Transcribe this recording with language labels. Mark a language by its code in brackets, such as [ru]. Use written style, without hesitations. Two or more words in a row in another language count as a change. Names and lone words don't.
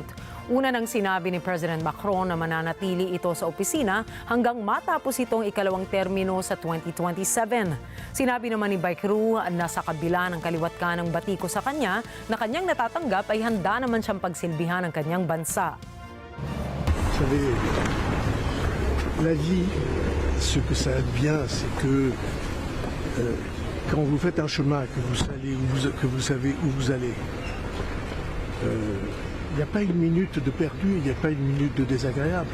[tl] Una nang sinabi ni President Macron na mananatili ito sa opisina hanggang matapos itong ikalawang termino sa 2027. Sinabi naman ni Bayrou na sa kabila ng kaliwat ka ng batiko sa kanya na kanyang natatanggap ay handa naman siyang pagsilbihan ng kanyang bansa. [fr] Vous savez, la vie, ce que ça a de bien, c'est que quand vous faites un chemin, que vous savez où vous allez, il n'y a pas une minute de perdu, il n'y a pas une minute de désagréable.